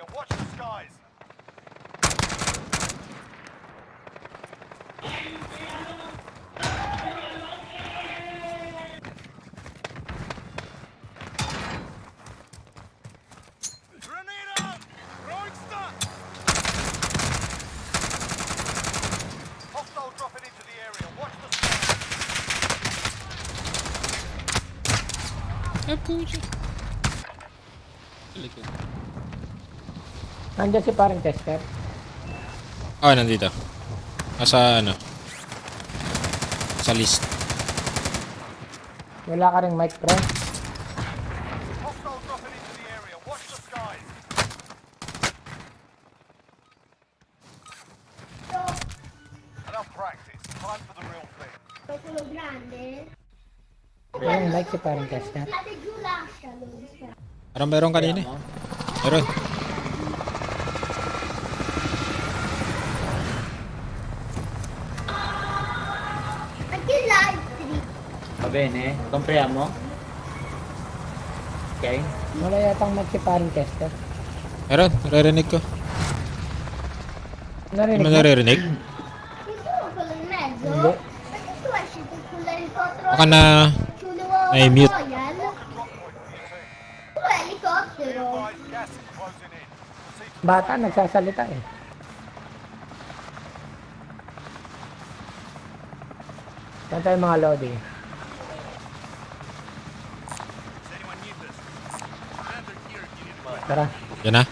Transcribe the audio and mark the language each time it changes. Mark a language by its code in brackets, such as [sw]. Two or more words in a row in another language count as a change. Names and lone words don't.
[en] Watch the skies. Grenade out! Throwing stuff! Hostile dropping into the area. Watch the skies. [tl] Ah, pucha. Likod. Nandiyan si parang Chester. Ah, nandito. Nasa ano? Sa list. Wala ka ring mic, pre. [en] Hostile dropping into the area. Watch the skies. Enough practice. Time for the real thing. [it] Quello grande? [tl] Yung mic si parang Chester. [it] State giù, lascialo. [tl] Parang meron kanina eh. Meron. [it] Anche gli altri. Va bene? Compriamo? Ok? [tl] Wala yatang mic si parang Chester. Meron. Naririnig ko. Hindi Narinig mo mo? naririnig? [it] Ci sono quello in mezzo? [tl] Hindi. [it] Perché tu esci con l'elicottero [tl] Baka na [it] sulle [tl] may mute. Royal? [it] Tu hai l'elicottero. [en] Guys, gas is closing in. Proceed to [tl] Bata, nagsasalita eh. Saan tayo mga loading? [en] Does anyone need this? Commander here if you need a [tl] Tara. Yan na.